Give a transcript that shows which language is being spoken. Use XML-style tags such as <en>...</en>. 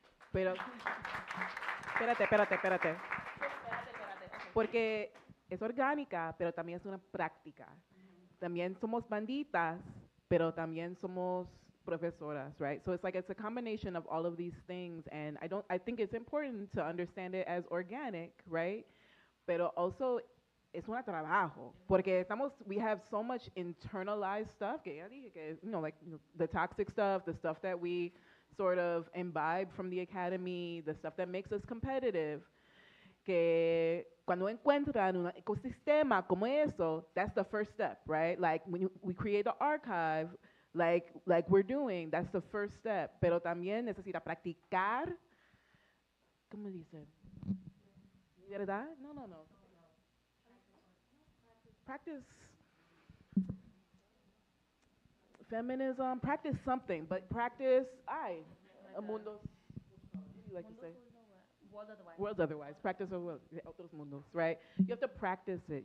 <es>Pero, espérate. Porque es orgánica, pero también es una práctica. También somos banditas, pero también somos profesoras, right?</es> <en>So it's a combination of all of these things, and I think it's important to understand it as organic, right? Pero also</en> <es>es un trabajo, porque</es> <en>we have so much internalized stuff,</en> <es>que ya dije que,</es> <en>like the toxic stuff, the stuff that we sort of imbibe from the academy, the stuff that makes us competitive,</en> <es>que cuando encuentran un ecosistema como eso,</es> <en>that's the first step, right? Like when we create the archive, like we're doing, that's the first step,</en> <es>pero también necesita practicar, ¿cómo dice? ¿Verdad? No.</es> <en>Practice feminism, practice something, but practice, mundos, what do you like to say? Worlds otherwise. Practice of</en> <es>otros mundos,</es> <en>right? You have to practice it.</en>